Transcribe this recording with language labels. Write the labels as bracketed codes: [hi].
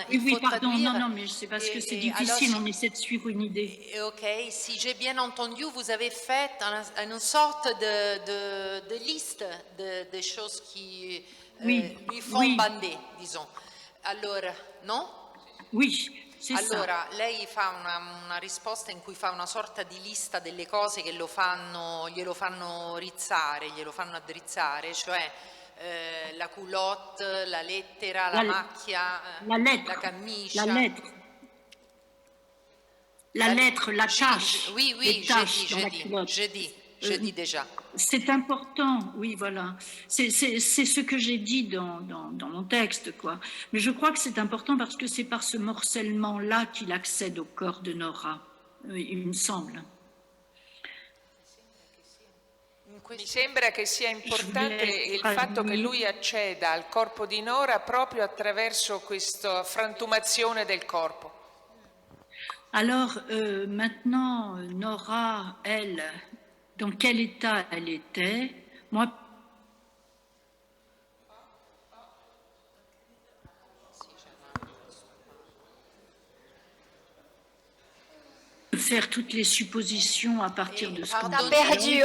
[fr] Oui, pardon, non, mais c'est parce que c'est difficile, alors, on essaie de suivre une idée. Ok, si j'ai bien entendu, vous avez fait une sorte de liste de choses qui lui font bander, disons. [it] Allora, no? [fr] Oui. [it] Allora, lei fa una risposta in cui fa una sorta di lista delle cose che glielo fanno rizzare, glielo fanno addrizzare, cioè la culotte, la lettera, la macchia, la camicia. [fr] La lettre, la tâche. Oui, je dis déjà. C'est important, oui, voilà. C'est ce que j'ai dit dans mon texte, quoi. Mais je crois que c'est important parce que c'est par ce morcellement-là qu'il accède au corps de Nora, il me semble. [it] Mi sembra che sia importante il fatto che lui acceda al corpo di Nora proprio attraverso questa frantumazione del corpo. [fr] Alors, maintenant, Nora, elle, dans quel état elle était? Moi, faire toutes les suppositions à partir de ce qu'on dit.